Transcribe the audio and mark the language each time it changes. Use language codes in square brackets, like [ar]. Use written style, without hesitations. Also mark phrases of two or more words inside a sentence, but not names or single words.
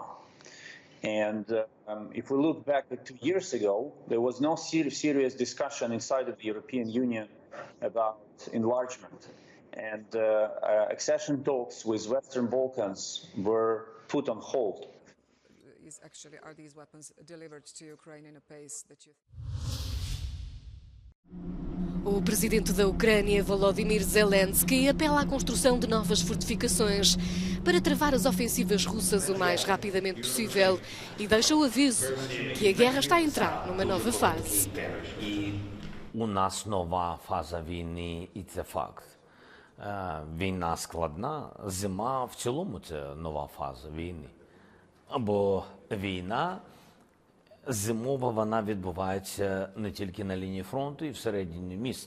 [en] And if we look back at 2 years ago, there was no serious discussion inside of the European Union about enlargement. And accession talks with Western Balkans were put on hold. Are these weapons delivered to Ukraine in a pace that you... [pt] O presidente da Ucrânia, Volodymyr Zelensky, apela à construção de novas fortificações para travar as ofensivas russas o mais rapidamente possível e deixa o aviso que a guerra está a entrar numa nova fase. [uk] У нас нова фаза війни, і це факт. Війна складна, зима в цілому це нова фаза війни. Бо війна зимова, вона відбувається не тільки на лінії фронту і всередині міст.